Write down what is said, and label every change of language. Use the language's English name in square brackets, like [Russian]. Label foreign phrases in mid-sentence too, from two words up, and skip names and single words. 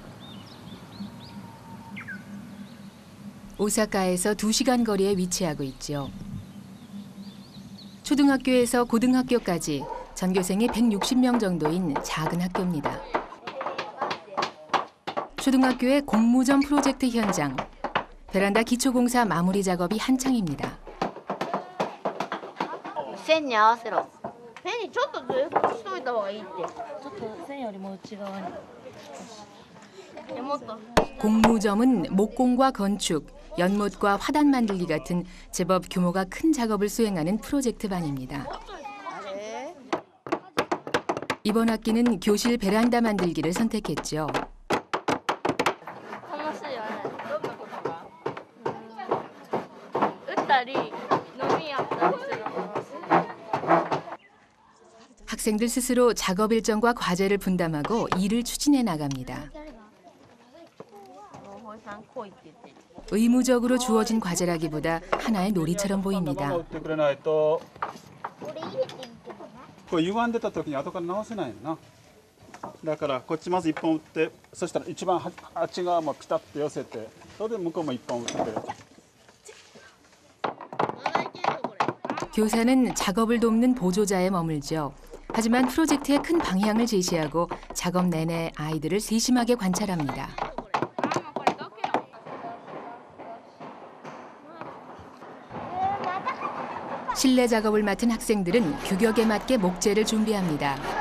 [Korean] 오사카에서 2시간 거리에 위치하고 있죠. 초등학교에서 고등학교까지 전교생이 160명 정도인 작은 학교입니다. 초등학교의 공무전 프로젝트 현장. 베란다 기초공사 마무리 작업이 한창입니다. [Japanese] 線に合わせろ。線にちょっとずれしといた方がいいって。ちょっと線よりも内側に。もっと。 [Korean] 공무점은 목공과 건축, 연못과 화단 만들기 같은 제법 규모가 큰 작업을 수행하는 프로젝트 반입니다. 이번 학기는 교실 베란다 만들기를 선택했죠. 학생들 스스로 작업 일정과 과제를 분담하고 일을 추진해 나갑니다. 의무적으로 주어진 과제라기보다 하나의 놀이처럼 보입니다. [Japanese] これ歪んでた時に後から直せないな。だからこっちまず1本打って、そしたら一番あっち側もピタッと寄せて、それで向こうも1本打って。 [Korean] 교사는 작업을 돕는 보조자에 머물죠. 하지만 프로젝트의 큰 방향을 제시하고 작업 내내 아이들을 세심하게 관찰합니다. 실내 작업을 맡은 학생들은 규격에 맞게 목재를 준비합니다.